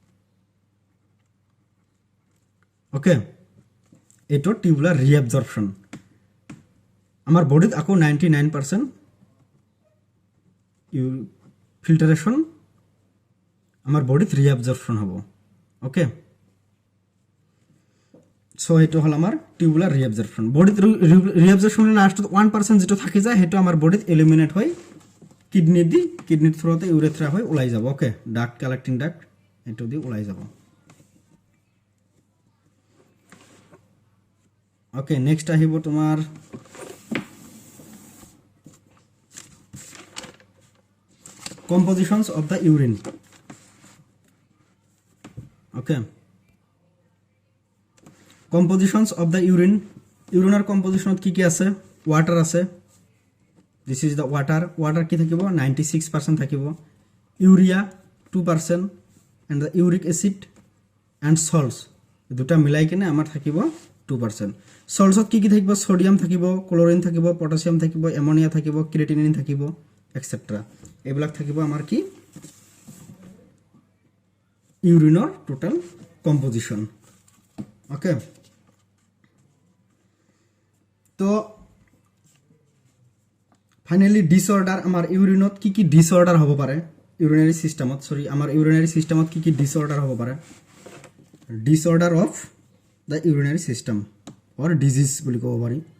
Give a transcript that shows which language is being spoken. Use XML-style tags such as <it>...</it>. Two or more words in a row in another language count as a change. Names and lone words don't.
<as>okay এটো</as> <en>tubular reabsorption</en> <as>আমার বডিত আকো 99% ফিল্টারেশন আমার বডিত রিঅ্যাবজর্পশন হবো ওকে সো এটো হল আমার</as> <en>tubular reabsorption</en> <as>বডিত রিঅ্যাবজর্পশন লাস্ট 1% যেটো থাকি যায় হেটো আমার বডিত এলিমিনেট হয় কিডনির থ্রুতে ইউরেথ্রা হয় ওলাই যাব ওকে</as> <en>duct collecting duct</en> <as>এটো দি ওলাই যাব</as> <en>okay next</en> <as>আহিব তোমার</as> <en>compositions of the urine okay compositions of the</en> <as>ইউরিনার কম্পোজিশনত কি আছে ওয়াটার আছে</as> <en>this is the water</en> <as>কি থাকিব 96% থাকিব ইউরিয়া 2%</as> <en>and the uric acid and salts</en> <as>দুটা মিলাই কিনে আমাৰ থাকিব 2% saltsত কি থাকিব সোডিয়াম থাকিব ক্লোরিন থাকিব পটাছিয়াম থাকিব অ্যামোনিয়া থাকিব ক্রিয়েটিনিন থাকিব এটসেট্রা এইবিলাক থাকিব আমাৰ কি ইউরিনৰ</as> <en>total composition okay</en> <as>তো</as> <en>finally disorder</en> <as>আমার ইউরিনত কি ডিসঅর্ডার হব পারে</as> <en>urinary systemত sorry</en> <as>আমার</as> <en>urinary systemত</en> <as>কি ডিসঅর্ডার হব পারে</as> <en>disorder of the urinary system or disease</en> <as>বুলি কব পারি</as>